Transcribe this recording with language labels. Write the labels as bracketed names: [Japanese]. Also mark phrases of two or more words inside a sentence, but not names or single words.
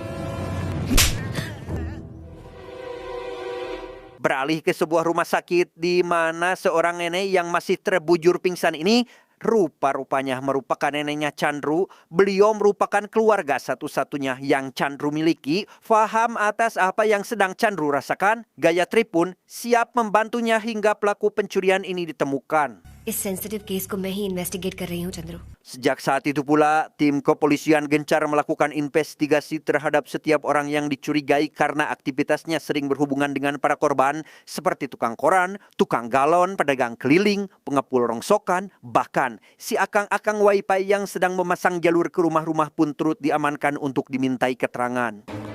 [Indonesian] Beralih ke sebuah rumah sakit di mana seorang nenek yang masih terbujur pingsan ini rupa-rupanya merupakan neneknya Chandru. Beliau merupakan keluarga satu-satunya yang Chandru miliki. Faham atas apa yang sedang Chandru rasakan, Gayatri pun siap membantunya hingga pelaku pencurian ini ditemukan. [Hindi] इस [English] sensitive case [Hindi] को मैं ही इन्वेस्टिगेट कर रही हूँ चंद्रू. [Indonesian] Sejak saat itu pula, tim kepolisian gencar melakukan investigasi terhadap setiap orang yang dicurigai karena aktivitasnya sering berhubungan dengan para korban, seperti tukang koran, tukang galon, pedagang keliling, pengepul rongsokan, bahkan si akang-akang wifi yang sedang memasang jalur ke rumah-rumah pun turut diamankan untuk dimintai keterangan.